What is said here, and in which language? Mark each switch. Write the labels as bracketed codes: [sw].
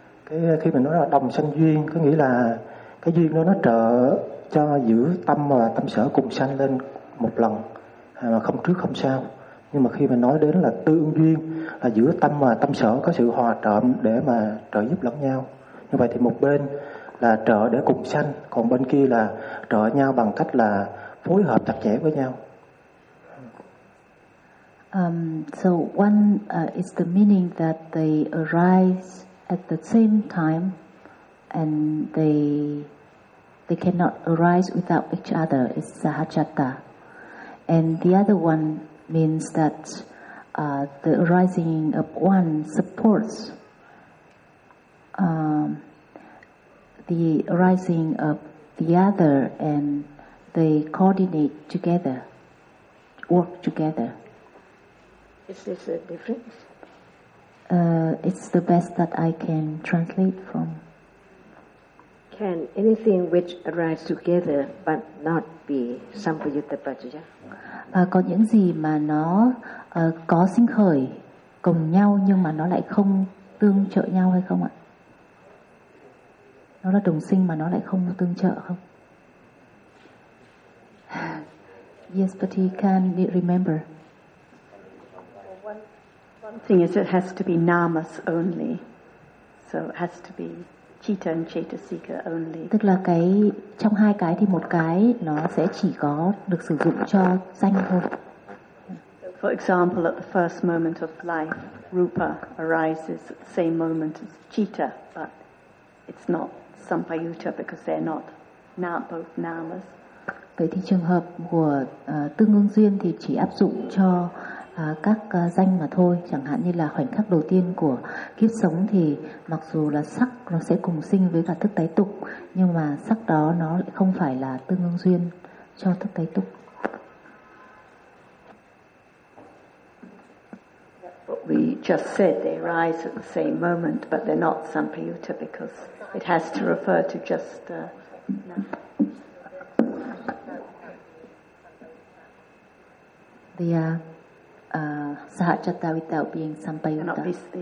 [vi] Cái khi mình nói là đồng sinh duyên có nghĩa là cái duyên đó nó trợ cho giữ tâm và tâm sở cùng sanh lên một lần mà không trước không sau. Nhưng mà khi mà nói đến là tương duyên là giữa tâm và tâm sở có sự hòa trộm để mà trợ giúp lẫn nhau. Như vậy thì một bên là trợ để cùng sanh, còn bên kia là trợ nhau bằng cách là phối hợp chặt chẽ với nhau. [en] So one is the meaning that they arise at the same time and they cannot arise without each other is sahachatta. And the other one means that the arising of one supports the arising of the other, and they coordinate together, work together. Is this a difference? It's the best that I can translate from. Can anything which arise together but not be sampayutta paccaya? [vi] Có những gì mà nó có sinh khởi cùng nhau nhưng mà nó lại không tương trợ nhau hay không ạ? Nó là đồng sinh mà nó lại không tương trợ không? [en] Yes, but he can remember. One thing is it has to be namas only. So it has to be citta and chetasika only. [vi] Tức là cái trong hai cái thì một cái nó sẽ chỉ có được sử dụng cho danh thôi. [en] For example, at the first moment of life, rupa arises at the same moment as citta, but it's not sampayutta because they're not now both namas. [vi] Vậy thì trường hợp của tương ứng duyên thì chỉ áp dụng cho các danh mà thôi. Chẳng hạn như là khoảnh khắc đầu tiên của kiếp sống thì mặc dù là sắc nó sẽ cùng sinh với cả thức tái tục, nhưng mà sắc đó nó lại không phải là tương ứng duyên cho thức tái tục. [en] What we just said, they rise at the same moment, but they're not sampayutta because it has to refer to just... The sahachatta without being sampayutta.